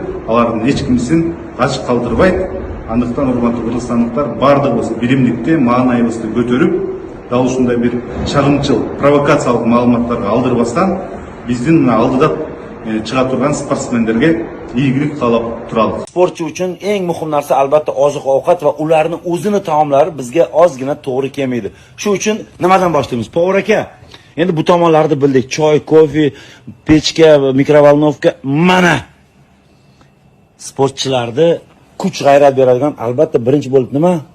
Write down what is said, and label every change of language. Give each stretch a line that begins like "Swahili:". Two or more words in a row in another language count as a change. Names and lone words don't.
Kyrgyz: Алардын эч кимисин ачык калтырбайт. Андыктан урматтуу кыргызстандыктар, бардыгыбыз биримдикте маанайыбызды көтөрүп, дал ушундай бир чагымчыл, провокациялык маалыматтарга алдырбастан биздин алдыда чыга турган спортсмендерге ийгилик каалап туралы.
Uzbek: Sportchi uchun eng muhim narsa albatta oziq-ovqat va ularning o'zini taomlari bizga ozgina to'g'ri kelmaydi. Shu uchun nimadan boshlaymiz? Povur aka, endi bu tomonlarni bildik. Choy, kofe, pechka, mikrovolnovka, mana sportchilarni kuch g'ayrat beradigan albatta birinchi bo'lib nima?